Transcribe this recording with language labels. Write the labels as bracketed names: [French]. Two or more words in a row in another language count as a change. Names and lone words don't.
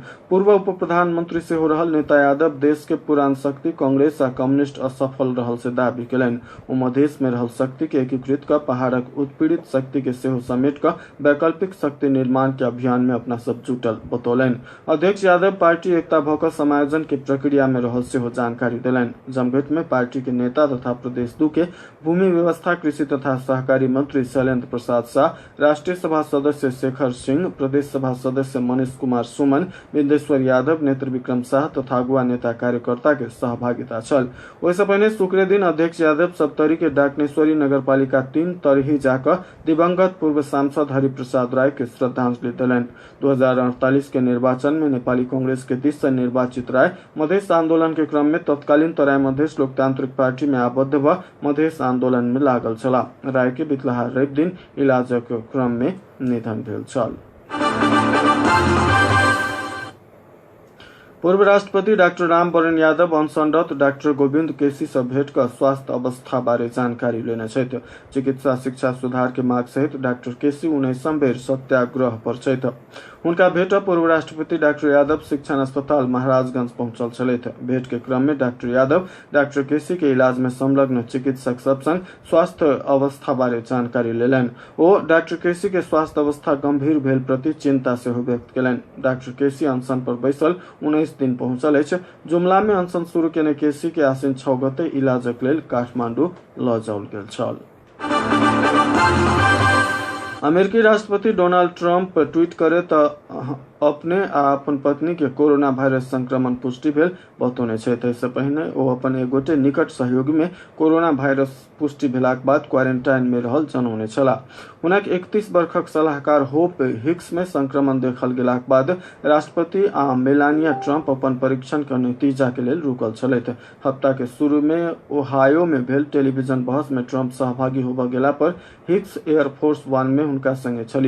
[Maithili] पूर्व उप प्रधानमंत्री से हो रहल नेता यादव देश के पुरान शक्ति कांग्रेस आ कम्युनिस्ट असफल रहल से दावी केलनि। ओ मधेश में रहल शक्ति के एकीकृत कर पहाड़क उत्पीड़ित शक्ति के सेहो समेट कर वैकल्पिक शक्ति निर्माण के अभियान में अपना सब जुटल बतौलनि। अध्यक्ष यादव पार्टी एकता भऽ कऽ समायोजन के प्रक्रिया में रहल सेहो जानकारी देलनि। जमघट में पार्टी के नेता तथा प्रदेश 2 के भूमि व्यवस्था कृषि तथा सहकारी मंत्री शैलेंद्र प्रसाद शाह, राष्ट्रीय सभा सदस्य शेखर सिंह, प्रदेश सभा सदस्य मनीष कुमार सुमन, विदेश्वर यादव, नेत्र विक्रम शाह तथा अगुवा नेता कार्यकर्ता के सहभागिता छल। ओहिसँ पहिने शुक्र दिन अध्यक्ष यादव सप्तरी के डाकनेश्वरी नगरपालिका 3 तरही जाकर दिवंगत पूर्व सांसद हरिप्रसाद राय के श्रद्धांजलि दिलनि। 2048 के निर्वाचन में नेपाली कांग्रेस के दिस से निर्वाचित राय मधेश आंदोलन के क्रम में तत्कालीन तराई मधेश लोकतांत्रिक पार्टी में आबद्ध भ मधेश आंदोलन में लागल छला। राय के बितलाहा रवि दिन इलाजक क्रम में निधन भेल छल। पूर्व राष्ट्रपति डॉक्टर रामवरण यादव अनशनरत डॉक्टर गोविंद केसी से भेंट कर स्वास्थ्य अवस्था बारे जानकारी लेने छथि। चिकित्सा शिक्षा सुधार के मांग सहित डॉक्टर केसी 19 बेर सत्याग्रह पर छथि। उनका भेंट पूर्व राष्ट्रपति डॉक्टर यादव शिक्षण अस्पताल महाराजगंज पहुंचल छलथि। भेंट के क्रम में डॉक्टर यादव डॉक्टर केसी के इलाज में संलग्न चिकित्सक सब संग स्वास्थ्य अवस्था बारे जानकारी लेलनि। ओ डॉक्टर केसी के स्वास्थ्य अवस्था गंभीर भेल प्रति चिंता सेहो व्यक्त केलनि। डॉक्टर केसी अनशन पर बैसल 19 दिन पहुंचल अछि। जुमला में अनशन शुरू केने केसी के आसिन 6 गते इलाजक लेल काठमांडू लऽ जाओल गेल छल। अमेरिकी राष्ट्रपति डोनाल्ड ट्रम्प ट्वीट करे तो अपने आ अपन पत्नी के कोरोना भाइरस संक्रमण पुष्टि भेल बतौने छै। ताहिसँ पहिने ओ अपन एगोटे निकट सहयोगी में कोरोना भाइरस पुष्टि भेलाक बाद क्वारेंटाइन में रहल जनौने छलाह। हुनक 31 वर्षक सलाहकार होप हिक्स में संक्रमण देखल गेलाक बाद राष्ट्रपति आ मेलानिया ट्रम्प अपन परीक्षण के नतीजा के लेल रुकल छलथि। हफ्ता के शुरू में ओहायो में भेल टेलीविजन बहस में ट्रम्प सहभागी होबऽ गेला पर हिक्स एयरफोर्स वन में हुनका संगे छली।